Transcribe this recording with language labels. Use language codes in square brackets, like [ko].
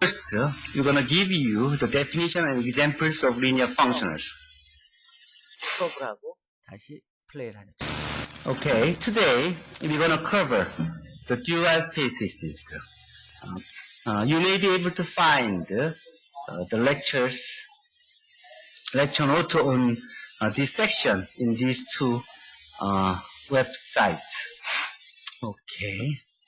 [en] First, we're going to give you the definition and examples of linear functionals. [ko] 스톱을 하고 다시 플레이를 하죠. [en] Okay, today we're going to cover the dual spaces. You may be able to find the lecture note on this section in these two websites. Okay.